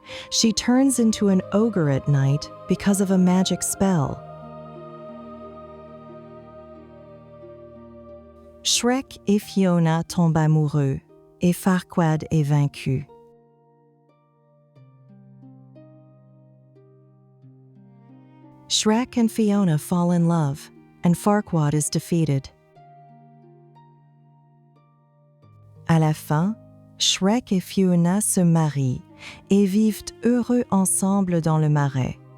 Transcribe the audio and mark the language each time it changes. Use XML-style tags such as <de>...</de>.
<en>She turns into an ogre at night because of a magic spell.</en> <fr>Shrek et Fiona tombent amoureux et Farquaad est vaincu.</fr> <en>Shrek and Fiona fall in love, and Farquaad is defeated.</en> <fr>À la fin, Shrek et Fiona se marient et vivent heureux ensemble dans le marais.</fr>